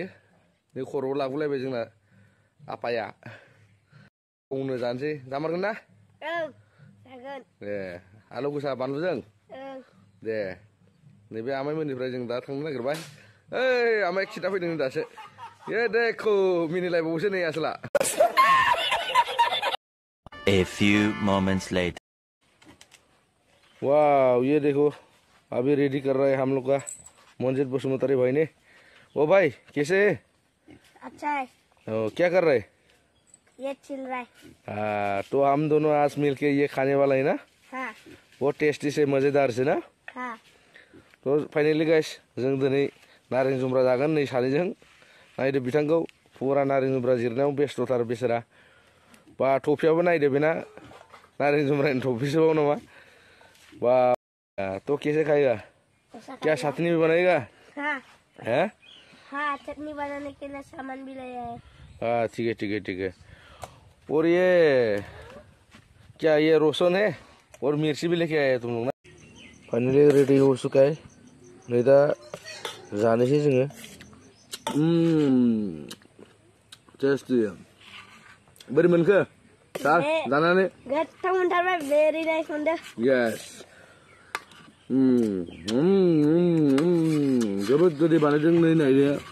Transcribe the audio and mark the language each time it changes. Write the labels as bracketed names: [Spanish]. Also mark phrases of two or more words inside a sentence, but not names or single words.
[Bodo] नै खर'आव लाबोलायबाय जोंना आफाया। गावनो जानोसै जामारगोन ना? जागोन। दे आलु गोसा बानलुजों। दे नैबे आमाइमोननिफ्राय जों दा थांनो नागिरबाय। ओइ आमाइ खिथा फैदों दासो। [Hindi] ये देखो [Bodo] मिनिलायबावोसो नै आसोला। [English] A few moments later. [Hindi] वाह, ये देखो अभी रेडी कर रहा है हम लोग का मंजिल बसुमतारी भाई ने। ओ भाई कैसे है? अच्छा है। क्या कर रहे हैं? ये चिल रहा है। हाँ, तो हम दोनों आज मिलके ये खाने वाला है ना। हाँ। बहुत टेस्टी से मजेदार से ना। हाँ। [Bodo] तो [English] finally guys [Bodo] जों दिनै नारें जुमब्रा जागोन नै सानैजों। नायदो बिथांखौ फुरा नारें जुमब्रा जिरनायाव बेस्थ'थार बेसेरा। बा टफियाबो नायदो बेना नारें जुमब्रानि टफिसोबाव नामा। [Hindi] वाह, तो कैसे खाएगा? क्या चटनी भी बनाएगा? हाँ। हैं? हाँ, चटनी बनाने के लिए सामान भी लाया है। हाँ ठीक है ठीक है ठीक है। और ये क्या ये रोशन है और मिर्ची भी लेके आए तुम लोग ना। फाइनली रेडी हो चुका है। [Bodo] नै दा जानोसै जोङो। [Hindi] टेस्टी। [Bodo] बोरै मोनखो? सार जानानै? गोथाव मोनथारबाय, [English] very nice [Bodo] मोनदों। यस। जोबोद गोदै बानायदों नै नायदो।